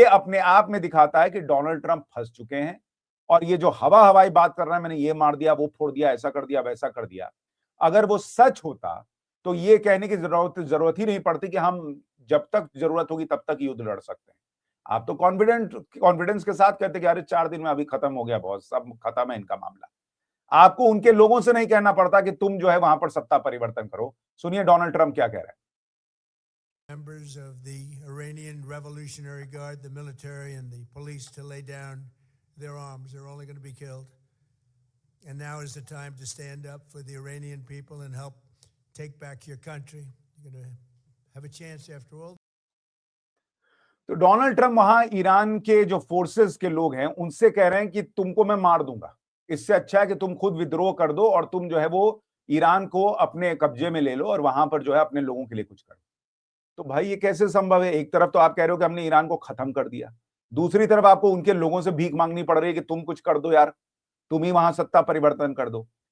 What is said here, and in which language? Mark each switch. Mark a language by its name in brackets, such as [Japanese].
[Hindi] ये अपने आप में दिखाता है कि डोनाल्ड ट्रंप फंस चुके हैं। और ये जो हवा हवाई बात कर रहे हैं, मैंने ये मार दिया, वो फोड़ दिया, ऐसा कर दिया, वैसा कर दिया, अगर वो सच होता तो ये कहने की जरूरत ही नहीं पड़ती कि हम जब तक जरूरत होगी तब तक युद्ध लड़ सकते हैं। आप तो कॉन्फिडेंस के साथ कहते कि अरे 4 दिन में अभी खत्म हो गया, बहुत सब खत्म है इनका मामला। आपको उनके लोगों से नहीं कहना पड़ता कि तुम जो है वहां पर सत्ता परिवर्तन करो। सुनिए डोनाल्ड ट्रंप क्या कह रहे हैं। [English] Members of the Iranian Revolutionary Guard, the military, and the police to lay down their arms. They're only going to be killed. And now is the time to stand up for the Iranian people and help take back your country. You're going to have a chance after all. [Hindi] तो Donald Trump वहां Iran के जो forces के लोग हैं उनसे कह रहे हैं कि तुमको मैं मार दूंगा, इससे अच्छा है कि तुम खुद विद्रोह कर दो और तुम जो है वो ईरान को अपने कब्जे में ले लो और वहां पर जो है अपने लोगों के लिए कुछ करो। तो भाई ये कैसे संभव है? एक तरफ तो आप कह रहे हो कि हमने ईरान को खत्म कर दिया, दूसरी तरफ आपको उनके लोगों से भीख मांगनी पड़ रही है कि तुम कुछ कर दो यार, तुम ही वहां सत्ता परिवर्तन कर दो।